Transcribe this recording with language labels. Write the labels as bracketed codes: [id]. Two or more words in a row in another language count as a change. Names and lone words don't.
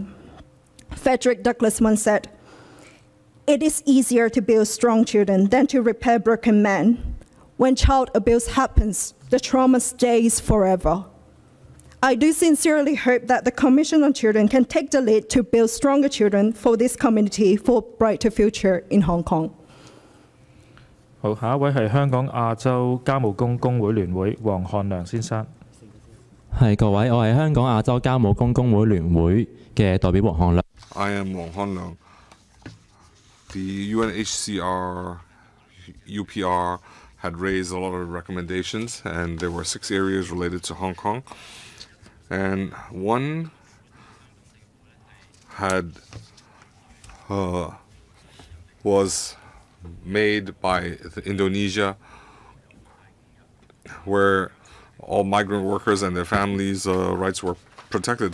[en] Frederick Douglass once said, "It is easier to build strong children than to repair broken men. When child abuse happens, the trauma stays forever." I do sincerely hope that the Commission on Children can take the lead to build stronger children for this community for a brighter future in Hong Kong. [yue] 好，下一位係香港亞洲家務工工會聯會黃漢良先生。係各位，我係香港亞洲家務工工會聯會嘅代表黃漢良。 [en] I am Wang Hanliang. The UNHCR, UPR had raised a lot of recommendations, and there were 6 areas related to Hong Kong. And one had was made by Indonesia, where all migrant workers and their families' rights were protected.